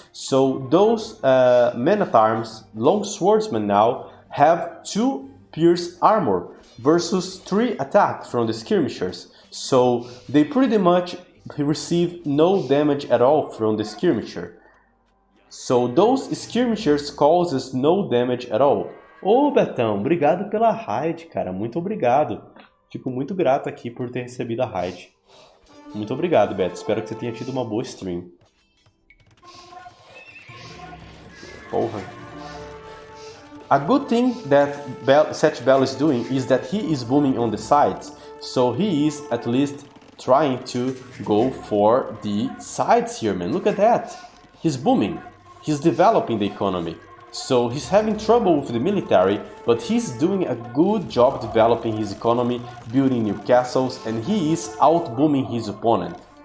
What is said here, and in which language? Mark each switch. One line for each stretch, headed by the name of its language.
English: So those men-at-arms, long swordsmen now, have 2 pierce armor versus 3 attack from the skirmishers. So they pretty much receive no damage at all from the skirmisher. So those skirmishers causes no damage at all.
Portuguese: Ô Betão, obrigado pela raid, cara, muito obrigado. Fico muito grato aqui por ter recebido a raid. Muito obrigado, Beto. Espero que você tenha tido uma boa stream. Porra.
English: A good thing that Seth Bell is doing is that he is booming on the sides. So he is at least trying to go for the sides here, man. Look at that. He's booming. He's developing the economy. So he's having trouble with the military, but he's doing a good job developing his economy, building new castles, and he is out-booming his opponent.